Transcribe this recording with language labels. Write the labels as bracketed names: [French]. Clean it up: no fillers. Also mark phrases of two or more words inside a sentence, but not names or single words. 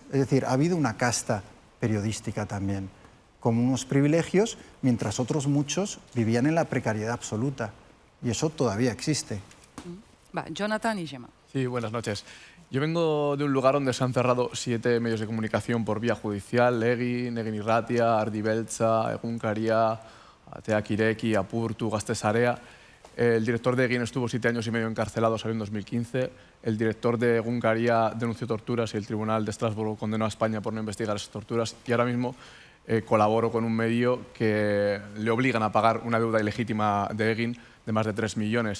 [Spanish] Es decir, ha habido una casta periodística también, como unos privilegios, mientras otros muchos vivían en la precariedad absoluta. Y eso todavía existe. Va, Jonathan y Gemma. Sí, buenas noches. Yo vengo de un lugar donde se han cerrado 7 medios de comunicación por vía judicial: Egin Irratia, Ardi Beltza, Egunkaria, Ateak Ireki, Apurtu, Gaztesarea. El director de Egin estuvo 7 años y medio encarcelado, salió en 2015. El director de Egunkaria denunció torturas y el Tribunal de Estrasburgo condenó a España por no investigar esas torturas. Y ahora mismo colaboro con un medio que le obligan a pagar una deuda ilegítima de Egin de más de 3 millones.